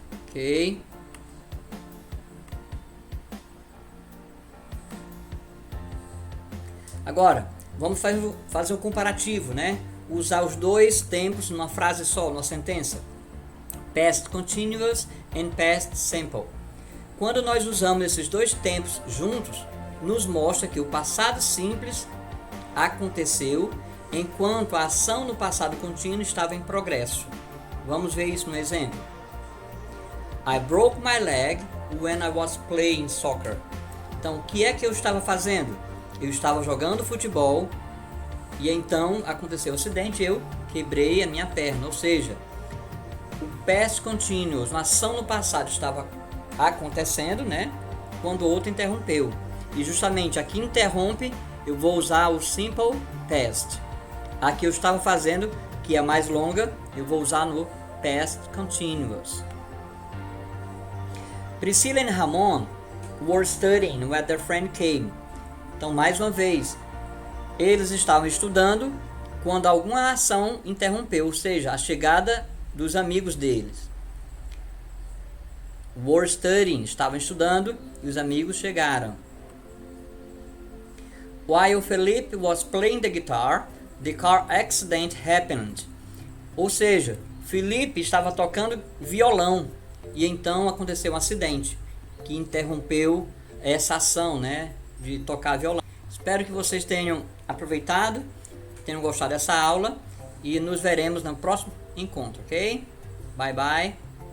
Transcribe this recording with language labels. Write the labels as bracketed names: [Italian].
[Portuguese] Ok. Agora, vamos fazer um comparativo, né? Usar os dois tempos numa frase só, numa sentença. [English] Past continuous and past simple. [Portuguese] Quando nós usamos esses dois tempos juntos, nos mostra que o passado simples aconteceu enquanto a ação no passado contínuo estava em progresso. Vamos ver isso no exemplo. [English] I broke my leg when I was playing soccer. [Portuguese] Então, o que é que eu estava fazendo? Eu estava jogando futebol e então aconteceu o acidente, eu quebrei a minha perna. Ou seja, o past continuous, uma ação no passado estava acontecendo, né? Quando o outro interrompeu. E justamente aqui interrompe, eu vou usar o simple past. Aqui eu estava fazendo, que é mais longa, eu vou usar no past continuous. [English] Priscilla and Ramon were studying when their friend came. [Portuguese] Então, mais uma vez, eles estavam estudando quando alguma ação interrompeu, ou seja, a chegada dos amigos deles. [English] Were studying, [Portuguese] estavam estudando e os amigos chegaram. [English] While Felipe was playing the guitar, the car accident happened. [Portuguese] Ou seja, Felipe estava tocando violão e então aconteceu um acidente que interrompeu essa ação, né, de tocar violão. Espero que vocês tenham aproveitado, tenham gostado dessa aula e nos veremos no próximo encontro, ok? Bye bye.